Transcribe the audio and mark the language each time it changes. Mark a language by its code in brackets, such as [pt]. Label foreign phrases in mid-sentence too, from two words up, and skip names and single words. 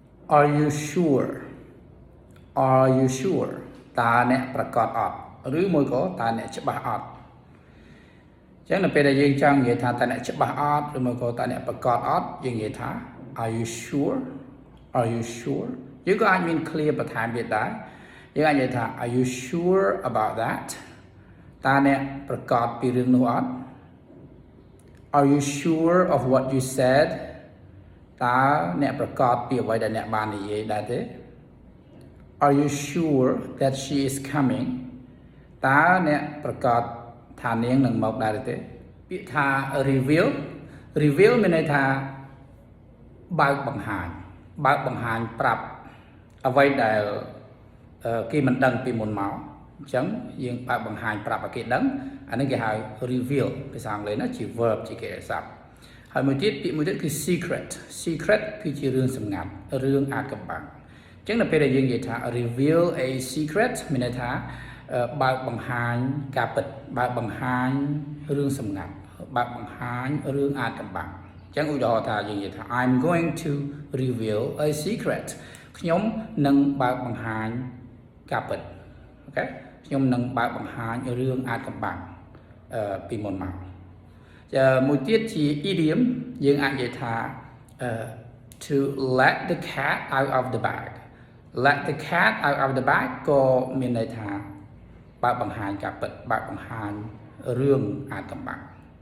[en] Are you sure Are you sure [km] តើអ្នកប្រកាសអត់ឬមួយក៏តើអ្នកច្បាស់អត់ចឹងនៅពេលដែលយើងចង់និយាយថាតើអ្នកច្បាស់អត់ឬមួយក៏តើអ្នកប្រកាសអត់យើងនិយាយថា [en] Are you sure Are you sure [km] យើងក៏អាចមាន clear បន្ថែមទៀតដែរយើងអាចនិយាយថា [en] Are you sure about that [km] តើអ្នកប្រកាសពីរឿងនោះអត់ [en] Are you sure of what you said [km] តើអ្នកប្រកាសពីអ្វីដែលអ្នកបាននិយាយដែរទេ [en] Are you sure that she is coming [km] តើអ្នកប្រកាសថានាង នឹងមកដែរទេពាក្យថា reveal មានន័យថាបើកបង្ហាញប្រាប់អ្វីដែលគេមិនដឹងពីមុនមកអញ្ចឹងយើងបើកបង្ហាញប្រាប់ឲ្យគេដឹងអានេះគេហៅ reveal ភាសាអង់គ្លេសណាជា verb ជាកិរិយាសព្ទហើយមួយទៀតពាក្យមួយទៀតគឺ secret គឺជារឿងសម្ងាត់រឿងអាថ៌កំបាំងអញ្ចឹងនៅពេលដែលយើង និយាយថា [en] reveal a secret [km] មានន័យថាបើកបង្ហាញការពិតបើកបង្ហាញរឿងសម្ងាត់បើកបង្ហាញរឿង អាថ៌កំបាំងអញ្ចឹងឧទាហរណ៍ថាយើងនិយាយថា [en] I'm going to reveal a secret [km] ខ្ញុំនឹងបើកបង្ហាញការពិតអូខេខ្ញុំនឹងបើកបង្ហាញរឿងអាថ៌កំបាំងពីមុនមកមួយទៀតជា idiom យើងអាចនិយាយថា [en] to let the cat out of the bag let the cat out of the bag [km] ក៏មានន័យថាបើកបង្ហាញការពិតបើកបង្ហាញរឿងអាថ៌កំបាំង